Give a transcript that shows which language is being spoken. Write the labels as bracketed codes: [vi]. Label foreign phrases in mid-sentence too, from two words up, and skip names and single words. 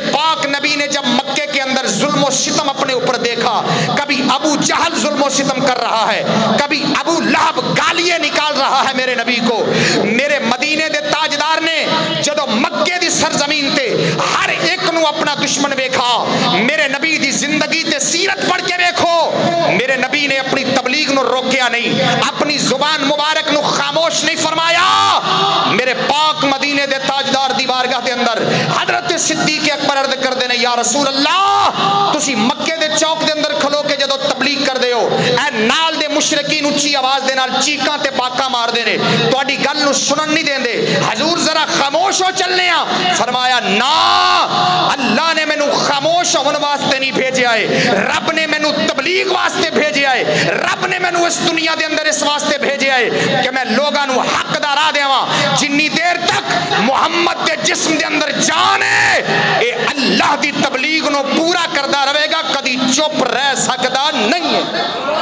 [ur] پاک نبی نے جب مکے کے اندر ظلم و ستم اپنے اوپر دیکھا, کبھی ابو جہل ظلم و ستم کر رہا ہے, کبھی ابو لہب گالیاں نکال رہا ہے میرے نبی کو, [pa] میرے مدینے دے تاجدار نے جدو مکے دی سرزمین تے ہر ایک نو اپنا دشمن ویکھا, میرے نبی دی زندگی تے سیرت پڑھ کے ویکھو, میرے نبی نے اپنی تبلیغ نو روکیا نہیں, اپنی زبان مبارک نو خاموش نہیں فرمایا. میرے پاک مدینے دے تاجدار دی بارگاہ دے اندر حضرت صدیق اکبر عرض کر دینے, [ar] یا رسول اللہ [pa] تسی مکے دے چوک دے اندر کھلو کے جدو تبلیغ کر دے ہو, اے نال دے مشرکین اچھی آواز دے نال چیکاں تے پاکاں مار دینے, تواڈی گل نو سنن نہیں دیندے, حضور ذرا خاموش ہو چلنے آ. فرمایا نا, اللہ نے مینوں خاموش ہون واسطے نہیں بھیجیا ہے, رب نے مینوں تبلیغ واسطے بھیجیا ہے, رب نے مینوں اس دنیا دے اندر اس واسطے بھیجیا ہے کہ میں لوگاں نو حق دا راہ دیواں. جنی دیر تک محمد دے جسم دے اندر جان ہے, اے اللہ دی تبلیغ نو پورا کردا رہے گا, کدی چپ رہ سکدا نہیں ہے.